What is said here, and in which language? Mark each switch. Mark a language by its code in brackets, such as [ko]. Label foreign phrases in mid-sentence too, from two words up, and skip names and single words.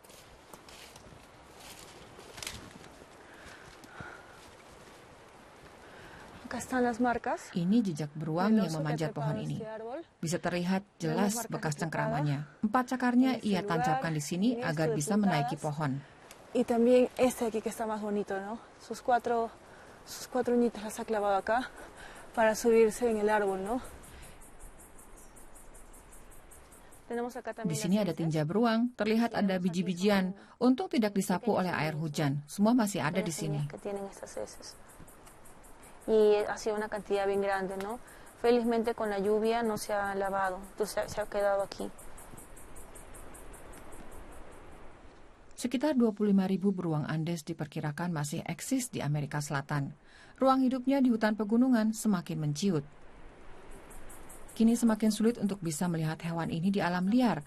[id] Ini jejak beruang yang memanjat pohon ini. Bisa terlihat jelas bekas cengkramannya. 4 cakarnya ia tancapkan di sini agar bisa menaiki pohon. [es] Y también este aquí que está más bonito, ¿no? Sus cuatro uñitas las ha clavado acá para subirse en el árbol, ¿no? [id] Di sini ada tinja beruang, terlihat ada biji-bijian. Untung tidak disapu oleh air hujan. Semua masih ada di sini. [es] Y ha sido una cantidad bien grande, ¿no? Felizmente con la lluvia no se ha lavado, entonces se ha quedado aquí. [id] Sekitar 25.000 beruang Andes diperkirakan masih eksis di Amerika Selatan. Ruang hidupnya di hutan pegunungan semakin menciut. Kini semakin sulit untuk bisa melihat hewan ini di alam liar.